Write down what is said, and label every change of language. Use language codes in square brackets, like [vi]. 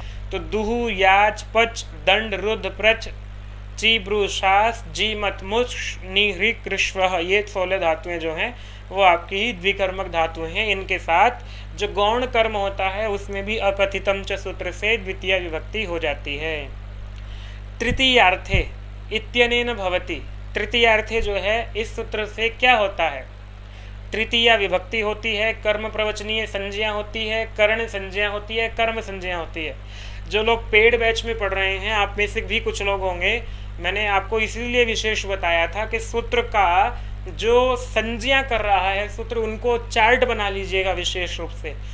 [hi] तो दुहु याच पच दंड रुद्ध प्रच चिब्रुशास जी मत मुश निहरी कृष्व, ये 16 धातुएं जो हैं वो आपकी ही द्विकर्मक धातुएं हैं। इनके साथ जो गौण कर्म होता है उसमें भी अकथितम च सूत्र से द्वितीय विभक्ति हो जाती है। [sa] तृतीयार्थे इत्यनेन भवति। [hi] तृतीयार्थे जो है इस सूत्र से क्या होता है? तृतीया विभक्ति होती है, कर्म प्रवचनीय संज्ञा होती है, कर्ण संज्ञा होती है, कर्म संज्ञा होती है। जो लोग पेड बैच में पढ़ रहे हैं, आप में से भी कुछ लोग होंगे, मैंने आपको इसीलिए विशेष बताया था कि सूत्र का जो संज्ञा कर रहा है सूत्र, उनको चार्ट बना लीजिएगा विशेष रूप से।